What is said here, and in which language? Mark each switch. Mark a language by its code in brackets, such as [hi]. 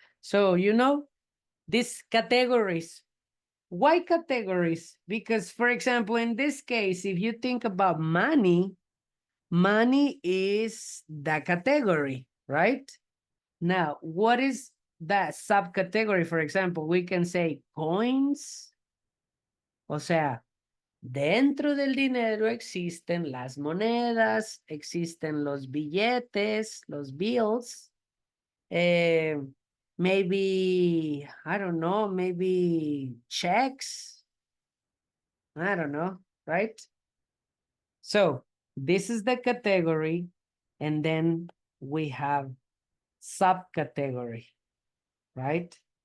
[en] So, you know, these categories. Why categories? Because, for example, in this case, if you think about money is the category, right? Now, what is that subcategory? For example, we can say coins. [es] O sea, dentro del dinero existen las monedas, existen los billetes, los bills. [en] Maybe, I don't know, maybe checks. I don't know, right? So this is the category, and then we have subcategory, right?